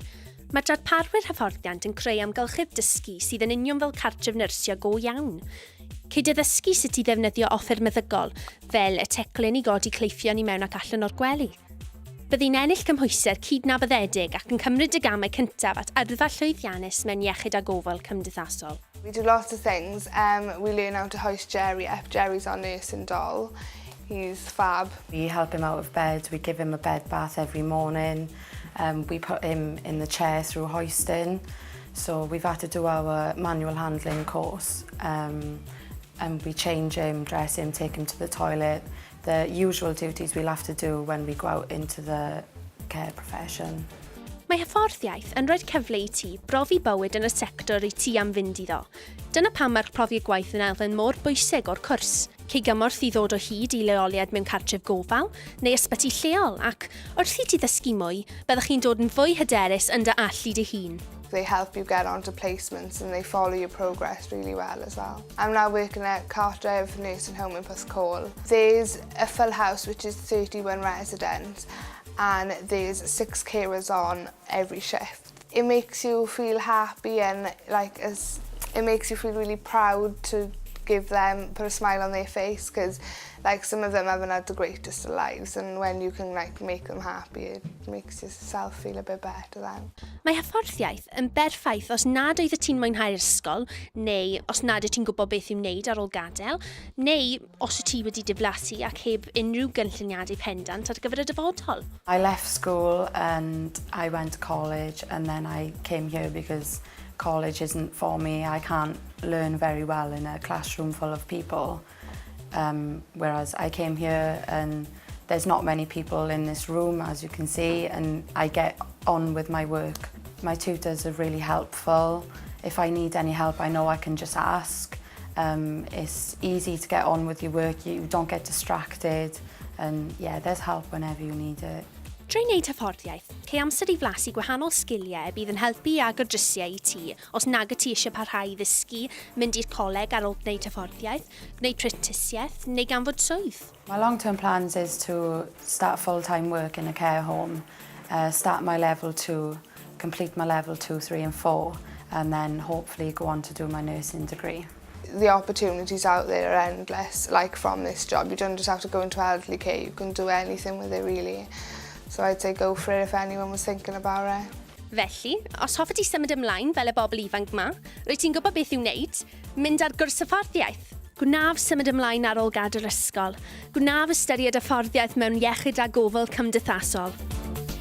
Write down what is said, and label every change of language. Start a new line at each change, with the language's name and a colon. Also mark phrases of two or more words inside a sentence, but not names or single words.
Welsh: Mae darparwyr hyfforddiant yn creu amgylchedd dysgu sydd yn union fel cartref nyrsio go iawn. Cyd addysgu sut i ddefnyddio offer meddygol, fel y teclyn i godi cleifion i mewn ac allan o'r gwely. Byddai'n ennill cymhwyster cydnabyddedig ac yn cymryd y gamau cyntaf at yrfa llwyddiannus mewn iechyd a gofal cymdeithasol.
English: We do lots of things. We learn how to hoist Jerry up. Jerry's our nursing doll. He's fab. We help him out of bed, we give him a bed bath every morning. We put him in the chair through hoisting. So we've had to do our manual handling course. And we change him, dress him, take him to the toilet. The usual duties we'll have to do when we go out into the care profession.
Welsh: Mae hyfforddiaeth yn rhoi cyfle i ti brofi bywyd yn y sector i ti am fynd iddo. Dyna pam mae'r profiad gwaith yn elfen mor bwysig o'r cwrs. Cei gymorth i ddod o hyd i leoliad mewn cartref gofal neu ysbyty lleol ac wrth i ti ddysgu mwy, byddwch chi'n dod yn fwy hyderus yn dy allu dy hun.
English: They help you get onto placements and they follow your progress really well as well. I'm now working at Cartref Nursing Home in Call. There's a full house which is 31 residents and there's 6 carers on every shift. It makes you feel happy and it makes you feel really proud to give them, put a smile on their face because some of them haven't had the greatest of lives and when you can make them happy it makes yourself feel a bit better then.
Welsh: Mae hyfforddiaeth yn berffaith os nad oedd y ti'n mwynhau'r ysgol neu os nad wyt ti'n gwybod beth i'w wneud ar ôl gadael neu os wyt ti wedi diflasu ac heb unrhyw gynlluniadau pendant ar gyfer y dyfodol.
English: I left school and I went to college and then I came here because college isn't for me. I can't learn very well in a classroom full of people. Whereas I came here and there's not many people in this room, as you can see, and I get on with my work. My tutors are really helpful. If I need any help, I know I can just ask. It's easy to get on with your work, you don't get distracted, and yeah, there's help whenever you need it.
Welsh: Drwy wneud hyfforddiaeth, cei amser i flasu gwahanol sgiliau bydd yn helpu i agor drysiau i ti os nag y ti eisiau parhau i ddysgu, mynd i'r coleg ar ôl gwneud hyfforddiaeth, gwneud prentusiaeth neu ganfod swydd.
English: My long-term plans is to start full-time work in a care home, start my level 2, complete my level 2, 3 and 4, and then hopefully go on to do my nursing degree. The opportunities out there are endless, from this job. You don't just have to go into elderly care, you can do anything with it really. So I'd say go for it if anyone was thinking about it.
Welsh: Felly, os hoffet ti symud ymlaen fel y bobl ifanc yma, rwyt ti'n gwybod beth i'w wneud, mynd ar gwrs hyfforddiaeth. Gwnaf symud ymlaen ar ôl gadael ysgol. Gwnaf ystyried hyfforddiaeth mewn iechyd a gofal cymdeithasol.